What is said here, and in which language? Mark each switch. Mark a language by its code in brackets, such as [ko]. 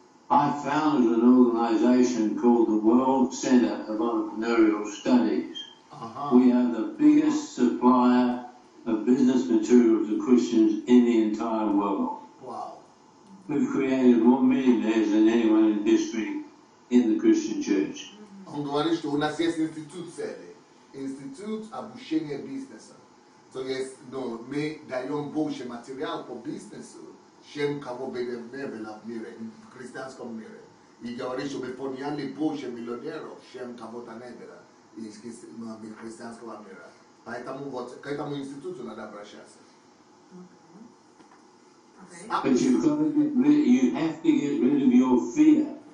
[en] I founded an organization called the World Center of Entrepreneurial Studies. We are the biggest supplier of business material to Christians in the entire world. Wow. We've created more millionaires than anyone in history in the Christian church. [ru] On говорит, что у нас есть институт цели, институт обучения бизнеса. То есть, мы даем больше материал по бизнесу, чем кого бы не было в мире, в христианском мире. И говорит, что мы подняли больше миллионеров, чем кого-то не было из христианского мира. Поэтому вот к этому институту надо обращаться. [en] But you have to get rid of your fear.